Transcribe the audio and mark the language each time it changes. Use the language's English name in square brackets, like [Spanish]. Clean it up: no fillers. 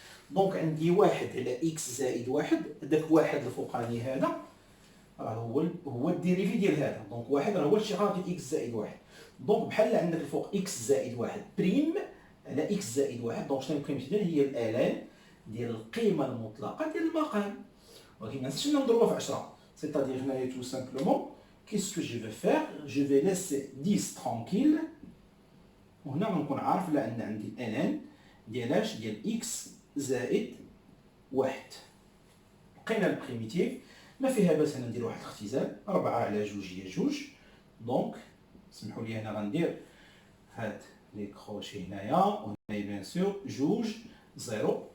[Arabic] دونك عندي 1 على اكس زائد 1، داك واحد الفوقاني هذا راه هو الديريفي ديال هذا، دونك 1 راه هو الشقاق ديال اكس زائد 1. دونك بحال عندك الفوق اكس زائد 1 بريم على اكس زائد 1، دونك شنو البريم ديالها؟ هي الالان ديال القيمه المطلقه ديال المقام. ولكن ما نسيتش نضربها في 10. [French] C'est-à-dire [Arabic] هنايا [French] tout simplement qu'est-ce que je vais faire? Je vais laisser 10 tranquille. [Arabic] وهنا غنكون عارف على ان عندي الان ديالاش ديال اكس زائد 1. لقينا البريميتيف ما فيها باس هنا ندير واحد الاختزال، 4 على 2 هي 2. دونك سمحوا لي هنا غندير هاد لي كروشي هنايا وهنايا بيان سور 2 0.